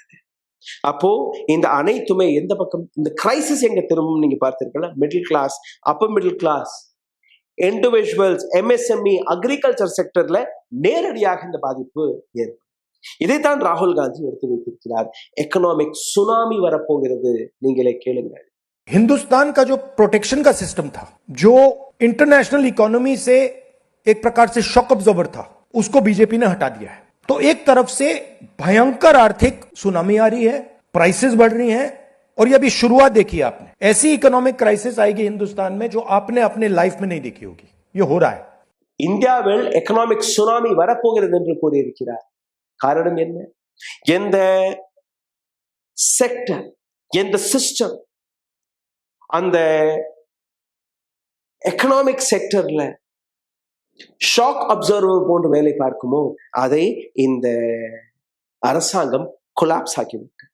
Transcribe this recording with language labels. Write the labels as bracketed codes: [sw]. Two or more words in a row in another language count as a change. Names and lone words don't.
[ta] அப்போ இந்த அனைத்துமே எந்த பக்கம் இந்த கிரைசிஸ் எங்க திரும்பும் நீங்க பார்த்தீர்கள்னா [en] middle class, upper middle class, individuals, MSME, agriculture [ta] செக்டர்ல நேரடியாக இந்த பாதிப்பு ஏற்படும். இதைத்தான் ராகுல் காந்தி எடுத்து வைத்திருக்கிறார். [en] economic tsunami [ta] வரப்போகிறது, நீங்களே கேளுங்கள். [hi] हिंदुस्तान का जो प्रोटेक्शन का सिस्टम था, जो [en] international economy [hi] से एक प्रकार से [en] shock observer [hi] था, उसको बीजेपी ने हटा दिया है. तो एक तरफ से भयंकर आर्थिक सुनामी आ रही है, प्राइसेस बढ़ रही हैं, और ये अभी शुरुआत देखी आपने. ऐसी [en] economic crisis [hi] आएगी हिंदुस्तान में जो आपने अपने लाइफ में नहीं देखी होगी. ये हो रहा है. [ta] இந்தியாவில் [en] economic tsunami [ta] வரப்போகிறது என்று கூறியிருக்கிறார். காரணம் என்ன? எந்த செக்டர், எந்த சிஸ்டம் அந்த எக்கனாமிக் செக்டர்ல [en] shock observer [ta] போன்று வேலை பார்க்குமோ அதை இந்த அரசாங்கம் கொலாப்ஸ் ஆகிவிட்டது.